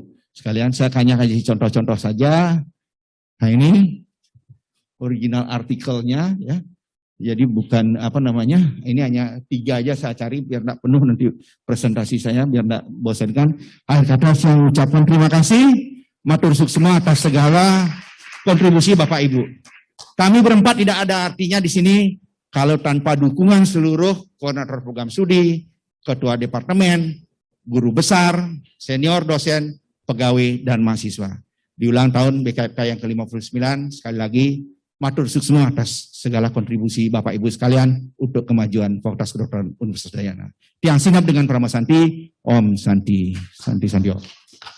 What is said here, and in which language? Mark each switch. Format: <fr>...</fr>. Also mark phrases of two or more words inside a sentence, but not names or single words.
<id>Sekalian saya hanya kasih contoh-contoh saja. Nah ini original artikelnya ya. Jadi bukan ini hanya 3 aja saya cari biar tidak penuh nanti presentasi saya, biar tidak bosankan. Akhir kata saya ucapkan terima kasih,</id> <ban>matur suksema</ban> <id>atas segala kontribusi Bapak Ibu. Kami berempat tidak ada artinya di sini kalau tanpa dukungan seluruh koordinator program studi, ketua departemen, guru besar, senior dosen, pegawai, dan mahasiswa. di ulang tahun BKFK yang ke-59, sekali lagi</id> <ban>matur suksma</ban> <id>atas segala kontribusi Bapak Ibu sekalian untuk kemajuan Fakultas Kedokteran Universitas Udayana.</id> <ban>Tiang sinap</ban> <sa>dengan Parama Santi, Om Santi, Santi Sandio.</sa>